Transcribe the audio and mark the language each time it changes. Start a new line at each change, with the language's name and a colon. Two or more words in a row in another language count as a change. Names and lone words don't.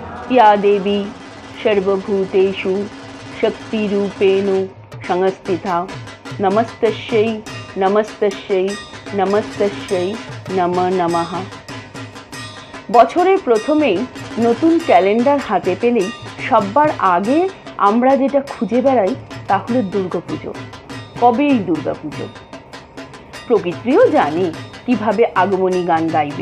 Sanskrit: या देवी सर्वभूतेषु शक्तिरूपेण संस्थिता नमस्तस्यै नमस्तस्यै नमस्तस्यै नमः नमः।
Bangla: বছরের প্রথমেই নতুন ক্যালেন্ডার হাতে পেলেই সবার আগে আমরা যেটা খুঁজে বেড়াই তা হলো দুর্গাপুজো। কবে এই দুর্গাপুজো? প্রকৃতিও জানে কিভাবে আগমনী গান গাইবে।